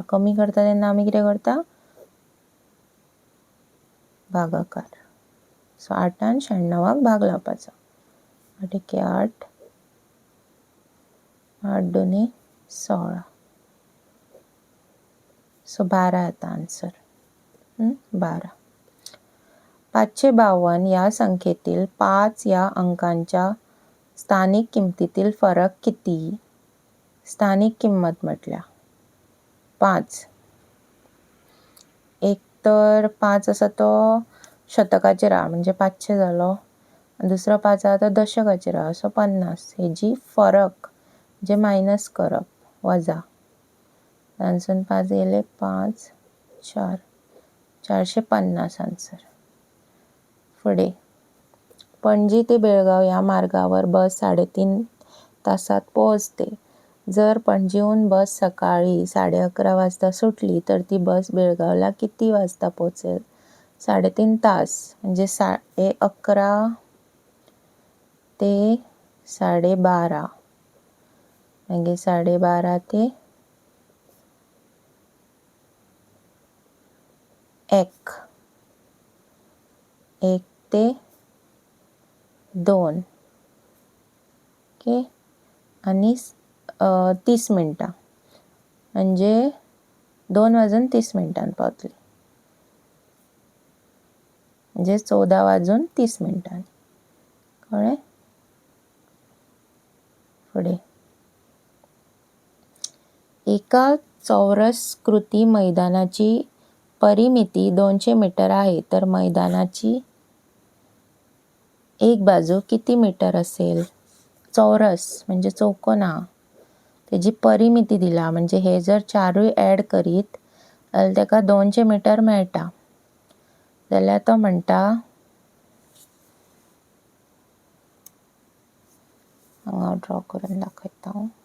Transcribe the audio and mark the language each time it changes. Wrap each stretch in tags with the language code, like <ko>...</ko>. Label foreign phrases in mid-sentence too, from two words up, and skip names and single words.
<kok>कमी करता तेन्ना आमी कितें करता? भागाकार. सो 8 96 भाग लावपाचो. 8 एके 8, 8 दोनी 16. सो 12 येता आन्सर. 12.</kok> <mr>552 या संख्येतील 5 या अंकांच्या स्थानिक किंमतीतील फरक किती?</mr> <kok>स्थानिक किंमत म्हटल्या 5. एक तर 5 आसा तो शतकाचेर आहा म्हणजे 500 जालो. दुसरो 5 आहा तो दशकाचेर आहा सो 50. हेजी फरक म्हणजे मायनस करप वजा. तांसून 5 गेले 5, 4, 450 आन्सर. फुडें.</kok> <mr>पणजी ते बेळगाव या मार्गावर बस 3.5 तासात पोहोचते. जर पणजीहून बस सकाळी 11:30 वाजता सुटली तर ती बस बेळगावला किती वाजता पोहोचेल?</mr> <kok>3.5 तास म्हणजे 11:30 ते 12:30. मागीर 12:30 ते 1. 1 ते 2. ओके. आनी 30 मिनटां म्हणजे 2:30 पावतली. म्हणजे 14:30. कळ्ळें? फुडें.</kok> <mr>एका चौरस्कृती मैदानाची परिमिती 200 मीटर आहे तर मैदानाची एक बाजू किती मीटर असेल?</mr> <kok>चौरस म्हणजे चौकोन आहा. तेजी परिमिती दिला म्हणजे हे जर चारूय ॲड करीत जाल्यार तेका 200 मीटर मेळटा. जाल्यार तो म्हणटा हांगा ड्रॉ करून दाखयता.</kok>